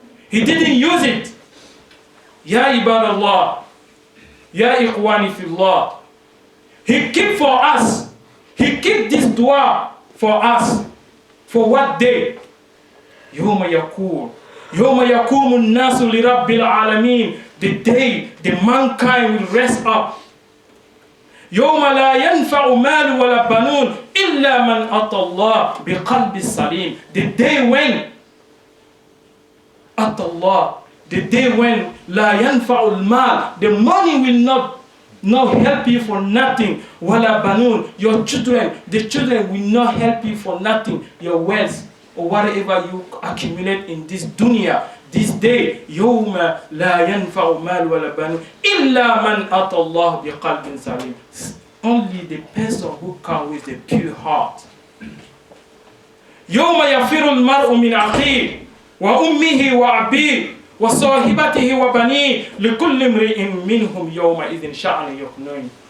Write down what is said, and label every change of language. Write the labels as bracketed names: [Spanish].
[English] He didn't use it. Ya ibadallah, ya ikhwani fillah. He keep for us. He keep this dua for us. For what day? Yawma yakul. [Arabic] Yawma yakumu nasu li rabbil alamin. [English] The day the mankind will rest up. [Arabic] يوم لا ينفع مال ولا بنون إلا من أتى الله بقلب سليم. [English] The day when أتى الله, the day when لا ينفع المال, the money will not help you for nothing. ولا بنون, your children, the children will not help you for nothing. Your wealth or whatever you accumulate in this dunya. [Arabic] This day, يوم لا ينفع مال ولا بنون إلا من أتى الله بقلب سليم. [English] Only the person who comes with a pure heart. [Arabic] يوم يفر المرء من أخيه وأمه وأبيه وصاحبته وبنيه لكل امرئ منهم يومئذ شأن يغنيه.